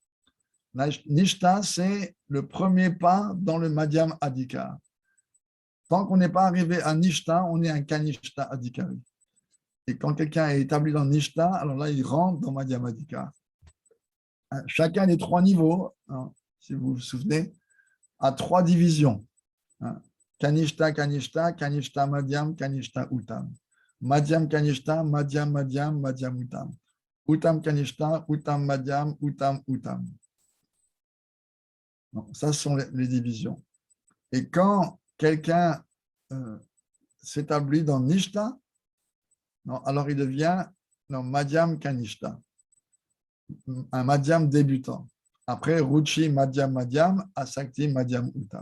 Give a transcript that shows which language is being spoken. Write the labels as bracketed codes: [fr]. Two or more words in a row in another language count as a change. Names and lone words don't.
[fr] Nishta, c'est le premier pas dans le [sa] Madhyam Adhikar. [fr] Tant qu'on n'est pas arrivé à Nishta, on est un [sa] Kanishta Adhikari. [fr] Et quand quelqu'un est établi dans Nishta, alors là, il rentre dans [sa] Madhyam Adhikar. [fr] Chacun des trois niveaux, si vous vous souvenez, a trois divisions. [sa] Kanishta, Kanishta, Kanishta Madhyam, Kanishta Uttam. Madhyam Kanishta, Madhyam Madhyam, Madhyam Uttam. Uttam Kanishta, Uttam Madhyam, Uttam Uttam. [fr] Donc, ça sont les divisions. Et quand quelqu'un s'établit dans Nishta, alors il devient [sa] Madhyam Kanishta, [fr] un Madhyam débutant. Après, [sa] Ruchi Madhyam Madhyam, Asakti Madhyam Uttam.